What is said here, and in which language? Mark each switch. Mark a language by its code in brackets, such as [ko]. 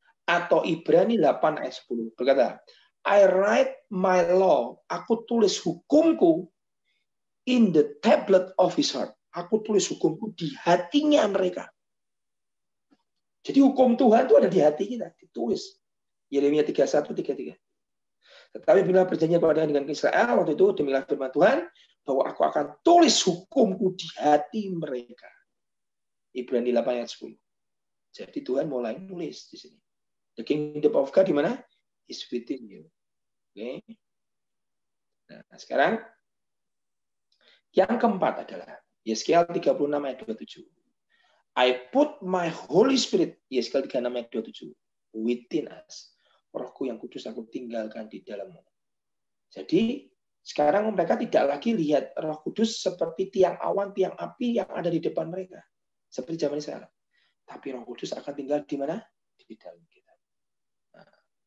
[id] Atau Ibrani 8 ayat 10 berkata, [en] I write my law, [id] aku tulis hukumku [en] in the tablet of his heart. [id] Aku tulis hukumku di hatinya mereka. Jadi hukum Tuhan itu ada di hati kita, ditulis. Yeremia 31, 33. Tetapi bila perjanjian kepada dengan Israel, waktu itu demikian firman Tuhan, bahwa aku akan tulis hukumku di hati mereka. Ibrani 8 ayat 10. Jadi Tuhan mulai nulis di sini. [en] The kingdom of God [id] di mana? [en] Is within you. Oke. [id] Nah, sekarang yang keempat adalah Yeskiel 36 ayat 27. [en] I put my Holy Spirit, [id] Yeskiel 36 ayat 27, [en] within us. [id] Rohku yang kudus aku tinggalkan di dalammu. Jadi sekarang mereka tidak lagi lihat Roh Kudus seperti tiang awan, tiang api yang ada di depan mereka. Seperti zaman Israel. Tapi Roh Kudus akan tinggal di mana? Di dalam kita. Nah.